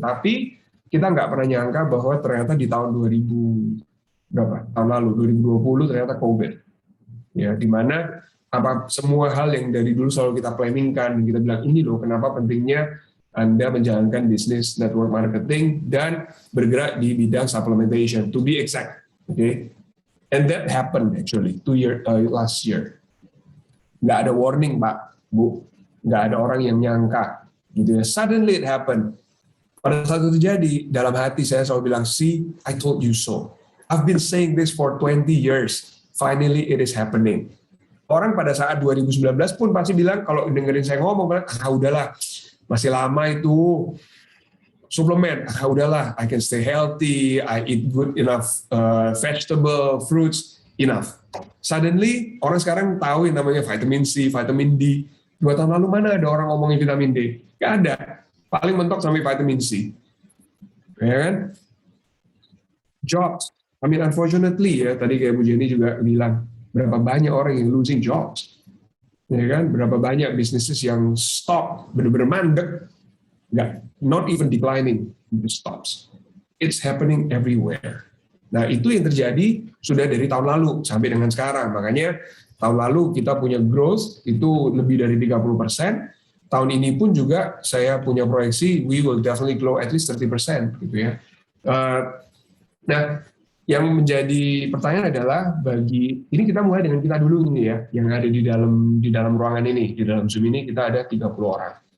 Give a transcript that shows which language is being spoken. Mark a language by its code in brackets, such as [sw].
[id] Tapi kita nggak pernah nyangka bahwa ternyata di tahun 2000, berapa tahun lalu 2020 ternyata COVID, ya, dimana semua hal yang dari dulu selalu kita planningkan, kita bilang ini loh kenapa pentingnya Anda menjalankan bisnis network marketing dan bergerak di bidang supplementation, [en] to be exact, okay? And that happened actually last year. [id] Nggak ada warning Pak, Bu, nggak ada orang yang nyangka, gitu ya. [en] Suddenly it happened. [id] Pada saat itu terjadi, dalam hati saya selalu bilang, [en] see, I told you so. I've been saying this for 20 years. Finally, it is happening. [id] Orang pada saat 2019 pun pasti bilang, kalau dengerin saya ngomong, udahlah, masih lama itu suplemen. Udahlah, [en] I can stay healthy, I eat good enough vegetable, fruits, enough. [id] Suddenly, orang sekarang tahu yang namanya vitamin C, vitamin D. 2 tahun lalu mana ada orang ngomongin vitamin D? Nggak ada. Paling mentok sampai vitamin C. Ya kan? Jobs. [en] I mean, unfortunately [id] ya, tadi kayak Bu Jenny juga bilang, berapa banyak orang yang [en] losing jobs, [id] ya kan? Berapa banyak bisnis yang stop, benar-benar mandek, [en] not even declining, it stops. It's happening everywhere. [id] Nah, itu yang terjadi sudah dari tahun lalu sampai dengan sekarang. Makanya tahun lalu kita punya growth itu lebih dari 30%. Tahun ini pun juga saya punya proyeksi, [en] we will definitely grow at least 30%, [id] gitu ya. Nah, yang menjadi pertanyaan adalah ini kita mulai dengan kita dulu ini ya, yang ada di dalam ruangan ini, di dalam Zoom ini kita ada 30 orang.